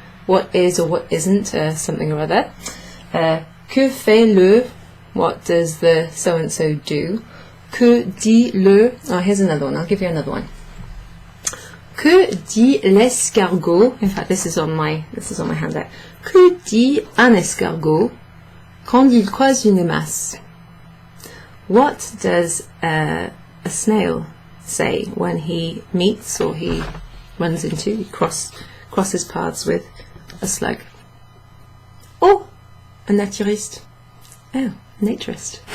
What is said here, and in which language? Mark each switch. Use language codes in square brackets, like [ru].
[en] what is or what isn't something or other. [fr] Que fait le? [en] What does the so-and-so do? [fr] Que dit le? [en] Oh, here's another one. I'll give you another one. [fr] Que dit l'escargot? [en] In fact, this is on my handout. [fr] Que dit un escargot quand il croise une masse? [en] What does a snail say when he meets or he runs into, he crosses paths with a slug? Oh, [fr] un naturiste. [en] Oh, naturist.